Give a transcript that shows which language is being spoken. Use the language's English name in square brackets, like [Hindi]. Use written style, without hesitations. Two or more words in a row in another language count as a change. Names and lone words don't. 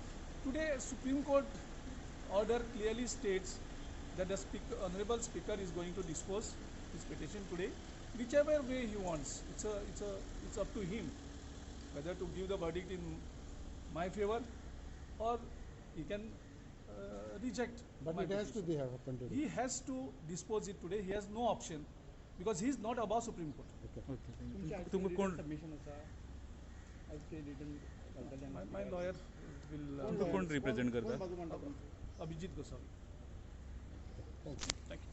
[English] Today, Supreme Court order clearly states that the Honorable Speaker is going to dispose his petition today, whichever way he wants. It's up to him whether to give the verdict in my favor or he can reject. But it has to be happened today. He has to dispose it today. He has no option because he is not above Supreme Court. [Konkani] तुमकां कोण [English] My lawyer will. [Konkani] तुमकां कोण रिप्रेझेंट करता? [English] Abhijit Goswami. Thank you.